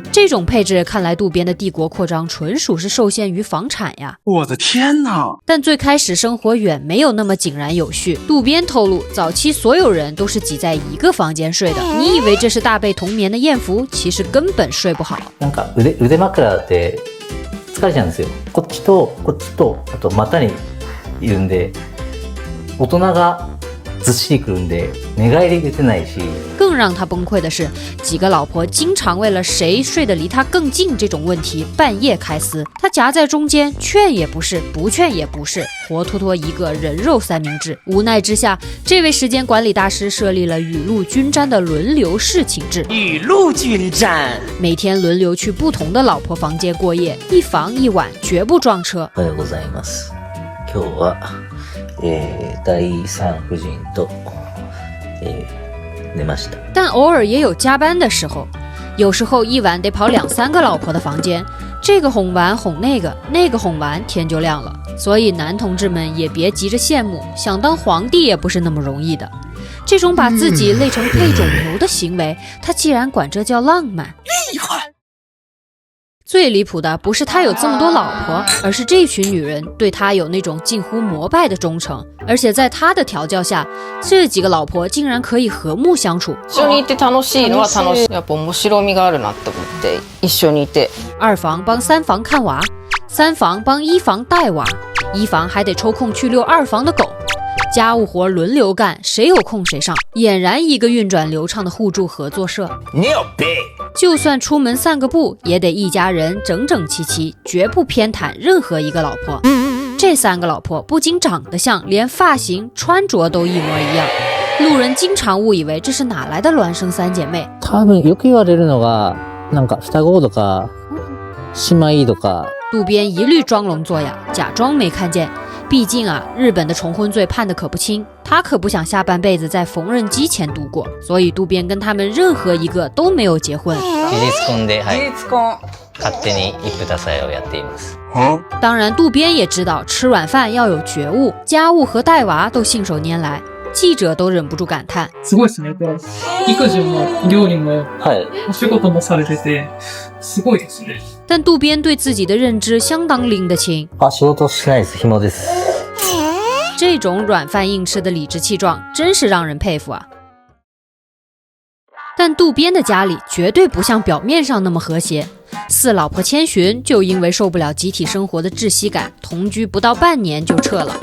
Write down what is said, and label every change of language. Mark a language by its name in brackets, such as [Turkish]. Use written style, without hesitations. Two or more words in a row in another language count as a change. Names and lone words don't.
[Chinese] 这种配置看来渡边的帝国扩张纯属是受限于房产呀！我的天哪！但最开始生活远没有那么井然有序。渡边透露，早期所有人都是挤在一个房间睡的。你以为这是大被同眠的艳福，其实根本睡不好。 [Japanese] なんか腕枕で疲れちゃうんですよ。こっちとこっちとあと股にいるんで、大人がずっしりくるんで寝返り出てないし。 [Chinese] 更让他崩溃的是，几个老婆经常为了谁睡得离他更近这种问题半夜开撕，他夹在中间，劝也不是，不劝也不是，活脱脱一个人肉三明治。无奈之下，这位时间管理大师设立了雨露均沾的轮流侍寝制。雨露均沾，每天轮流去不同的老婆房间过夜，一房一晚，绝不撞车。 [Japanese] おはようございます。今日は第三夫人と寝ました。 [Chinese] 但偶尔也有加班的时候，有时候一晚得跑2、3个老婆的房间，这个哄完哄那个，那个哄完天就亮了。所以男同志们也别急着羡慕，想当皇帝也不是那么容易的。这种把自己累成配种牛的行为，他既然管这叫浪漫，厉害！最离谱的不是他有这么多老婆，而是这群女人对他有那种近乎膜拜的忠诚，而且在他的调教下，这几个老婆竟然可以和睦相处。 [Japanese] 一緒にいて楽しいのは楽しい。やっぱ面白みがあるなって思って一緒にいて。 [Chinese] 2 房帮3房看娃，3房帮1房带娃，1房还得抽空去遛2房的狗。家务活轮流干，谁有空谁上，俨然一个运转流畅的互助合作社。牛逼！就算出门散个步，也得一家人整整齐齐，绝不偏袒任何一个老婆。这3个老婆不仅长得像，连发型、穿着都一模一样。路人经常误以为这是哪来的孪生3姐妹。 [Japanese] 多分よく言われるのがなんか双子とか姉妹とか。 [Chinese] 渡边一律装聋作哑，假装没看见。毕竟啊，日本的重婚罪判得可不轻，他可不想下半辈子在缝纫机前度过，所以渡边跟他们任何一个都没有结婚。 [Japanese] 事実婚で、事実婚。勝手に一夫多妻をやっています。 [Chinese] 当然，渡边也知道吃软饭要有觉悟，家务和带娃都信手拈来。记者都忍不住感叹： [Japanese] すごいですね。育児も料理もお仕事もされてて、すごいですね。 [Chinese] 但渡边对自己的认知相当拎得清。 [Japanese] 仕事しないです。暇です。 [Chinese] 这种软饭硬吃的理直气壮，真是让人佩服啊！但渡边的家里绝对不像表面上那么和谐。四老婆千寻就因为受不了集体生活的窒息感，同居不到半年就撤了。